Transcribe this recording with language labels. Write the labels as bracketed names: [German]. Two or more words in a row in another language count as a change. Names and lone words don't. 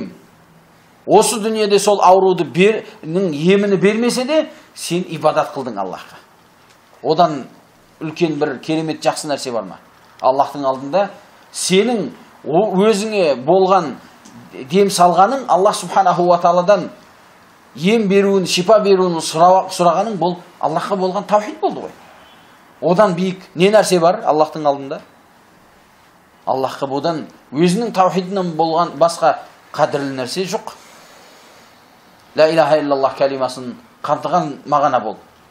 [Kazakh] Осы дүниеде сол ауруды емini бермесе де, сен ибадат қылдың Аллахқа. Одан үлкен бір керемет жақсы нәрсе бар ма? Аллахтың алдында сенің өзіңе болған дем салғаның, Аллах [Arabic] سبحانه وتعالى [Kazakh] ем беруін, шипа беруін сұрағаның, бұл Аллахқа болған таухид болды ғой. Одан биік не нәрсе бар Аллахтың алдында? Аллахқа бұдан өзінің таухидынан болған басқа қадірлі нәрсе жоқ. [Arabic] لا إله إلا الله [Kazakh] калимасын қамтыған мағына бол.